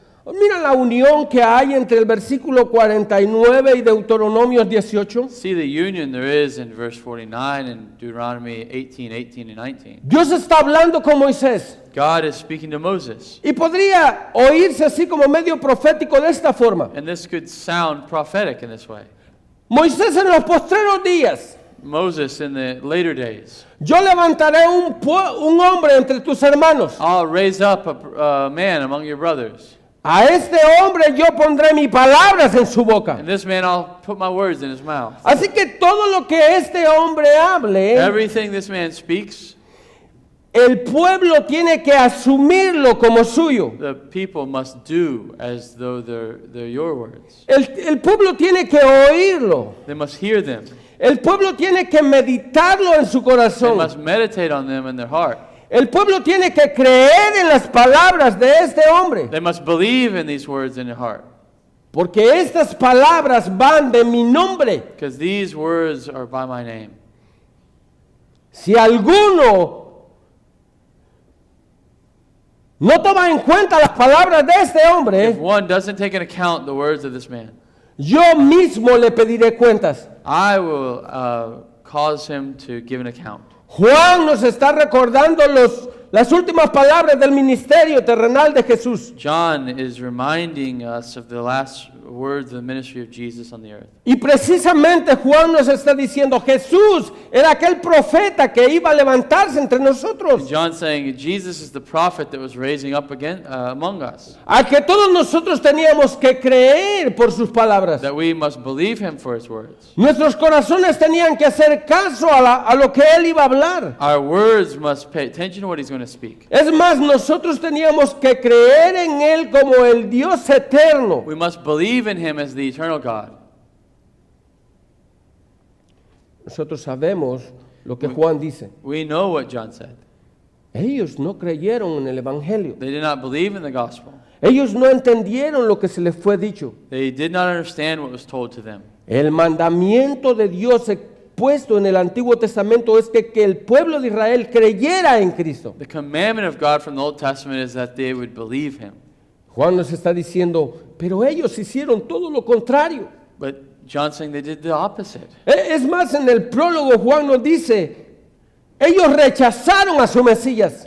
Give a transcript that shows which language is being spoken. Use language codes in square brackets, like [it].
[es] Mira la unión que hay entre el versículo 49 y Deuteronomios 18. [en] See the union there is in verse 49 and Deuteronomy 18, 18 and 19. [es] Dios está hablando con Moisés [en] God is speaking to Moses, [es] y podría oírse así como medio profético de esta forma. [en] and this could sound prophetic in this way. [es] Moisés, en los postreros días, [en] Moses in the later days, [es] yo levantaré un hombre entre tus hermanos. [en] I'll raise up a man among your brothers, [es] A este hombre yo pondré mis palabras en su boca. [en] and this man I'll put my words in his mouth. [es] Así que todo lo que este hombre hable, [en] Everything this man speaks, [es] el pueblo tiene que asumirlo como suyo. [en] the people must do as though they're your words. [es] El pueblo tiene que oírlo. [en] They must hear them. [es] El pueblo tiene que meditarlo en su [en] They [es] corazón. [en] must meditate on them in their heart. [es] El pueblo tiene que creer en las palabras de este hombre. [en] They must believe in these words in their heart, [es] Porque estas palabras van de mi nombre. [en] because these words are by my name. [es] Si alguno no toma en cuenta las palabras de este [en] If [es] hombre, [en] one doesn't take into account the words of this man, [es] yo mismo le pediré cuentas. [en] I will cause him to give an account. [es] Juan nos está recordando las últimas palabras del ministerio terrenal de Jesús. [en] John is reminding us of the last words of the ministry of Jesus on the earth. [es] Y precisamente Juan nos está diciendo, Jesús era aquel profeta que iba a levantarse entre nosotros, [en] John's saying Jesus is the prophet that was raising up again among us, [es] al que todos nosotros teníamos que creer por sus palabras. [en] that we must believe him for his words. [es] Nuestros corazones tenían que hacer caso a lo que él iba a hablar. [en] Our words must pay attention to what he's going to speak. [es] Es más, nosotros teníamos que creer en él como el Dios eterno. [en] We must believe in him as the eternal God. [es] Nosotros sabemos lo que Juan dice. [en] We know what John said. [es] Ellos no creyeron en el Evangelio. [en] They did not believe in the gospel. [es] Ellos no entendieron lo que se les fue dicho. [en] They did not understand what was told to them. [es] El mandamiento de Dios puesto en el Antiguo Testamento es que el pueblo de Israel creyera en Cristo. [en] The commandment of God from the Old Testament is that they would believe him. [es] Juan nos está diciendo, pero ellos hicieron todo lo contrario. [en] But John's saying they did the opposite. [es] Es más, en el prólogo Juan nos dice, ellos rechazaron a su Mesías.